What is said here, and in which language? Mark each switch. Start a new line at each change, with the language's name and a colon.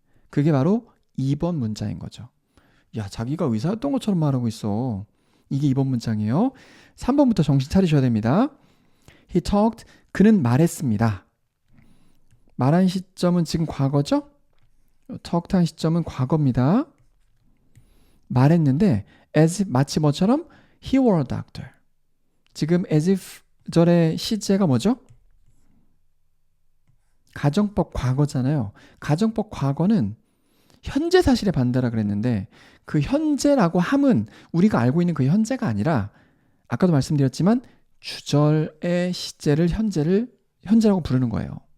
Korean: 그게 바로 2번 문장인 거죠. 야, 자기가 의사였던 것처럼 말하고 있어. 이게 2번 문장이에요. 3번부터 정신 차리셔야 됩니다.
English: He talked.
Korean: 그는 말했습니다. 말한 시점은 지금 과거죠? talked 한 시점은 과거입니다. 말했는데
English: as if
Korean: 마치 뭐처럼
English: he were a doctor.
Korean: 지금 as if 절의 시제가 뭐죠? 가정법 과거잖아요. 가정법 과거는 현재 사실의 반대라 그랬는데 그 현재라고 함은 우리가 알고 있는 그 현재가 아니라 아까도 말씀드렸지만 주절의 시제를 현재라고 부르는 거예요.